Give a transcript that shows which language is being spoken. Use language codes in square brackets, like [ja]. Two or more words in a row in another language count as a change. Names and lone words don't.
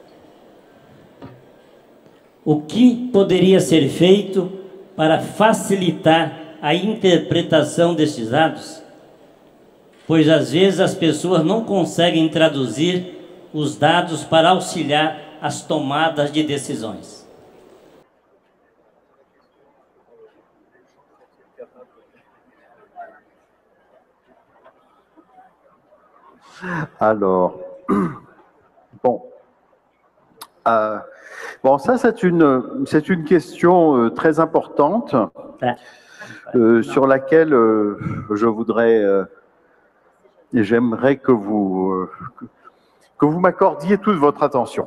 [pt] O que poderia ser feito para facilitar a interpretação desses dados? Pois às vezes as pessoas não conseguem traduzir os dados para auxiliar as tomadas de decisões. [fr] Alors, bon, ça c'est une question très importante sur laquelle je voudrais, j'aimerais que vous m'accordiez toute votre attention.